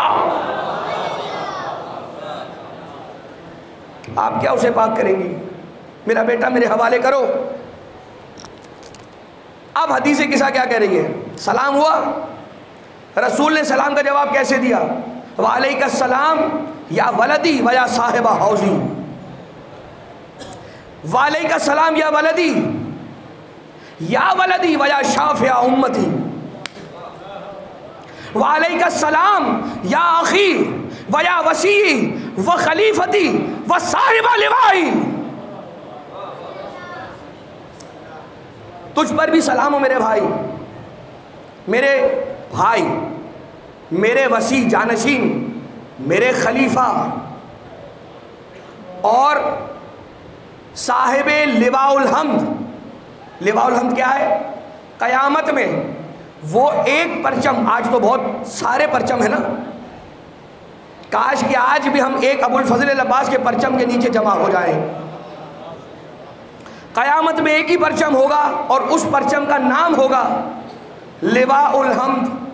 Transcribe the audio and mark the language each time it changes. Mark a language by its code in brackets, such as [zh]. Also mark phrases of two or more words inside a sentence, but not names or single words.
[ur] آپ کیا اسے پاک کریں گی؟ میرا بیٹا میرے حوالے کرو. اب حدیث قصہ کیا کہہ رہی ہے؟ سلام ہوا، رسول نے سلام کا جواب کیسے دیا؟ [ar] وعلیک السلام یا ولدی و یا صاحب حوضی. وعلیک السلام یا ولدی یا ولدی و یا شافع امتی. وعلیک السلام یا اخی و یا وسیعی و خلیفتی و صاحب لوائی. [ur] تجھ پر بھی سلام ہو میرے بھائی، میرے وسیع جانشین، میرے خلیفہ اور صاحب [ar] لواء الحمد. لواء الحمد [ur] کیا ہے؟ قیامت میں وہ ایک پرچم، آج تو بہت سارے پرچم ہیں نا، کاش کہ آج بھی ہم ایک ابو الفضل العباس کے پرچم کے نیچے جمع ہو جائیں. قیامت میں ایک ہی پرچم ہوگا اور اس پرچم کا نام ہوگا [ar] لواء الحمد.